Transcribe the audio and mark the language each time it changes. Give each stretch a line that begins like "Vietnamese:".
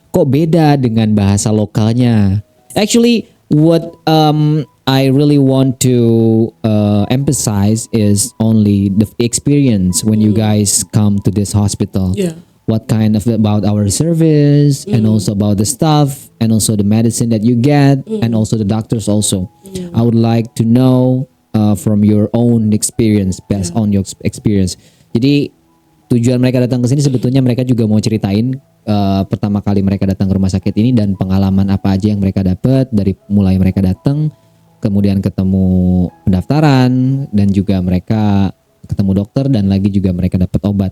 Indonesian: Kok beda dengan bahasa lokalnya?
English: Actually, what I really want to emphasize is only the experience when you guys come to this hospital. Yeah. What kind of about our service and also about the staff and also the medicine that you get and also the doctors also. I would like to know from your own experience, based on your experience.
Indonesian: Jadi tujuan mereka datang ke sini sebetulnya mereka juga mau ceritain pertama kali mereka datang ke rumah sakit ini dan pengalaman apa aja yang mereka dapat dari mulai mereka datang, kemudian ketemu pendaftaran dan juga mereka ketemu dokter dan lagi juga mereka dapat obat.